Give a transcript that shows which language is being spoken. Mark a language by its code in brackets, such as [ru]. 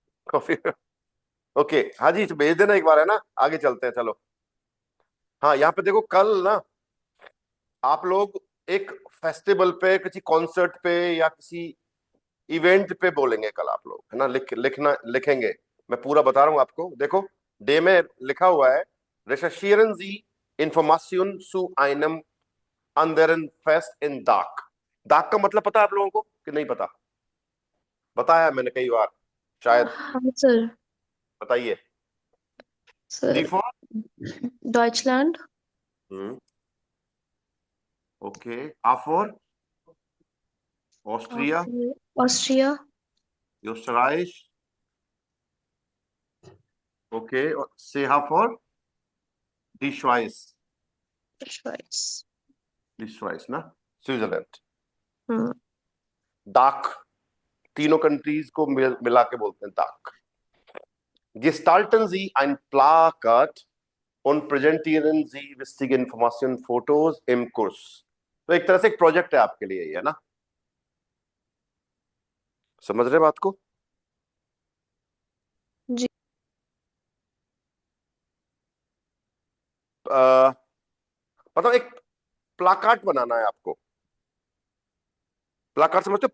[hi] Copy. Okay, हाँ जी, तो भेज देना एक बार, है ना। आगे चलते हैं, चलो। हाँ, यहाँ पे देखो, कल ना आप लोग एक फेस्टिवल पे, किसी कॉन्सर्ट पे या किसी इवेंट पे बोलेंगे कल आप लोग, है ना। लिखेंगे। मैं पूरा बता रहा हूँ आपको, देखो। डे में लिखा हुआ है, [de] recherchieren Sie Informationen zu einem anderen Fest in Dark। [hi] दाग का मतलब पता है आप लोगों को कि नहीं पता? बताया मैंने कई बार शायद। हाँ सर। बताइए। D sir, for? Deutschland. Hmm, okay. Uh for? Austria, Austria. योस्टराइश। Okay. सेहा for? डिश्वाइस। श्वाइस। डिश्वाइस ना, स्विट्जरलैंड। हम्म। डाक, तीनों कंट्रीज को मिला के बोलते हैं डाक। [de] Gestalten Sie ein Plakat und präsentieren Sie wichtige Informationen, Fotos im Kurs। [hi] तो एक तरह से एक प्रोजेक्ट है आपके लिए ये, है ना। समझ रहे बात को? जी। मतलब एक प्लाकार्ड बनाना है आपको। प्लाकार्ड समझते हो?